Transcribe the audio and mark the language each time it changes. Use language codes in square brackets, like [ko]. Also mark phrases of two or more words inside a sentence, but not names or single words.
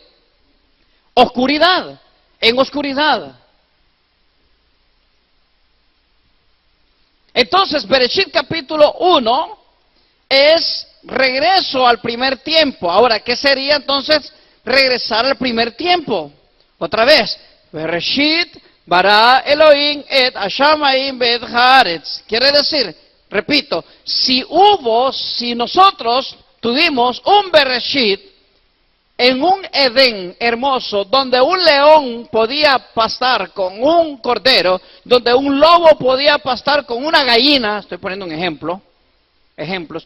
[es] Oscuridad. En oscuridad. Entonces, Bereshit capítulo 1 es regreso al primer tiempo. Ahora, ¿qué sería entonces regresar al primer tiempo? Otra vez, [he] בראשית ברא אלהים את השמים ואת הארץ. [es] Quiere decir, repito, si nosotros tuvimos un Bereshit en un Edén hermoso, donde un león podía pastar con un cordero, donde un lobo podía pastar con una gallina, estoy poniendo un ejemplos.